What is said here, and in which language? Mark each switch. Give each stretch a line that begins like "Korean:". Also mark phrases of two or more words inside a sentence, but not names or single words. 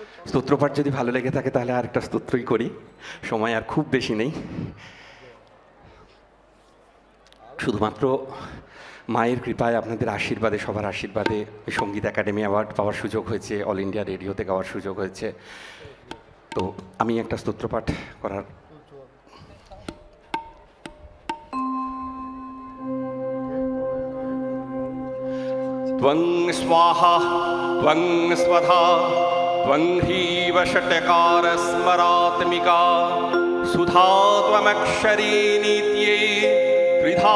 Bangla: স্তোত্রপাঠ যদি ভালো লেগে থাকে তাহলে আর একটা স্তোত্রই করি, সময় আর খুব বেশি নেই। শুধুমাত্র মায়ের কৃপায়, আপনাদের আশীর্বাদে, সবার আশীর্বাদে সঙ্গীত একাডেমি অ্যাওয়ার্ড পাওয়ার সুযোগ হয়েছে, অল ইন্ডিয়া রেডিওতে গাওয়ার সুযোগ হয়েছে। তো আমি একটা স্তোত্রপাঠ করার
Sanskrit: त्वं स्वाहा त्वं स्वधा त्वं ह्रीव षट्कारस्मरात्मिका सुधा त्वमक्षरी नित्ये त्रिधा